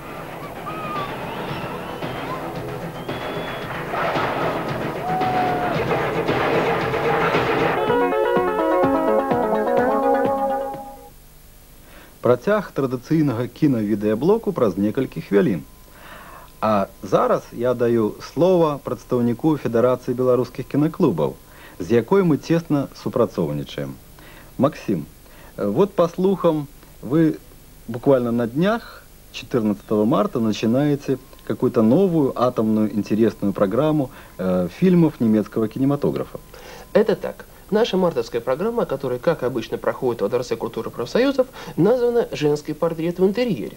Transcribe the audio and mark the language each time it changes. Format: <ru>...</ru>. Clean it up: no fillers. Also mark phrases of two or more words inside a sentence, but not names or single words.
<be>Працяг традыцыйнага кінавідэаблоку праз некалькі хвілін. А зараз я даю слова прадстаўніку Федэрацыі беларускіх кінаклубаў, з якой мы цесна супрацоўнічаем.</be> <ru>Максим, вот по слухам, вы буквально на днях, 14 марта, начинаете какую-то новую атомную интересную программу фильмов немецкого кинематографа. Это так. Наша мартовская программа, которая, как обычно, проходит во Дворце культуры профсоюзов, названа «Женский портрет в интерьере».</ru>